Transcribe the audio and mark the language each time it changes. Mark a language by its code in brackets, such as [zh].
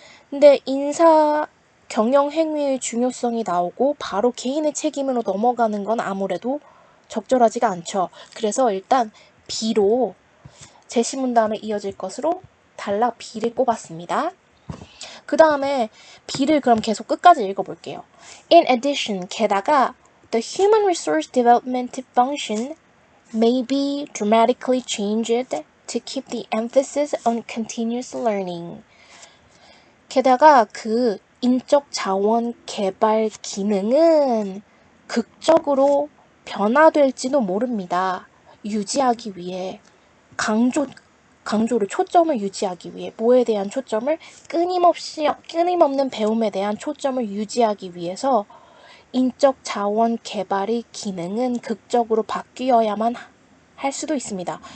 [ko] 근데 인사 경영 행위의 중요성이 나오고 바로 개인의 책임으로 넘어가는 건 아무래도 적절하지가 않죠. 그래서 일단 B로 제시문 다음에 이어질 것으로 단락 B를 꼽았습니다. 그 다음에 B를 그럼 계속 끝까지 읽어볼게요. [en] In addition, [ko] 게다가 [en] the human resource development function may be dramatically changed to keep the emphasis on continuous learning. [ko] 게다가 그 인적 자원 개발 기능은 극적으로 변화될지도 모릅니다. 유지하기 위해 강조를 초점을 유지하기 위해 뭐에 대한 초점을 끊임없는 배움에 대한 초점을 유지하기 위해서 인적 자원 개발의 기능은 극적으로 바뀌어야만 할 수도 있습니다.